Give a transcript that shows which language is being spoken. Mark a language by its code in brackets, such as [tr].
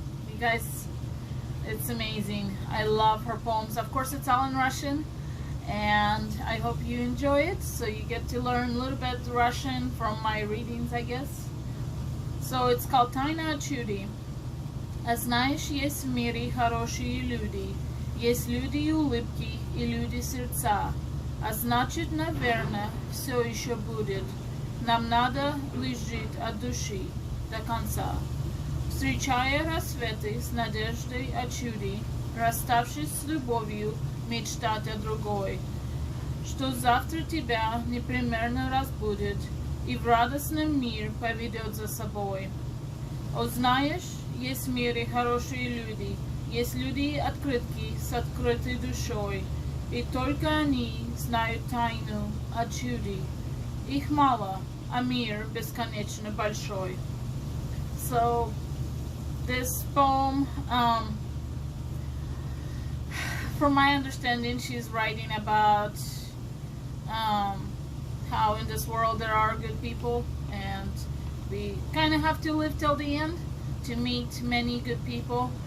[en] You guys, it's amazing. I love her poems. Of course, it's all in Russian, and I hope you enjoy it, so you get to learn a little bit Russian from my readings, I guess. So it's called Taina Chudi. [ru] А знаешь, есть в мире хорошие люди, есть люди и улыбки, и люди сердца. А значит, наверное, все еще будет. Нам надо лишь жить от души до конца. Встречая рассветы с надеждой о чуде, расставшись с любовью, мечтать о другой, что завтра тебя непременно разбудит и в радостном мир поведет за собой. О, знаешь, есть в мире хорошие люди, есть люди открытки с открытой душой, и только они знают тайну о чуде. Их мало, а мир бесконечно большой. [en] So this poem, from my understanding, she's writing about how in this world there are good people, and we kind of have to live till the end to meet many good people.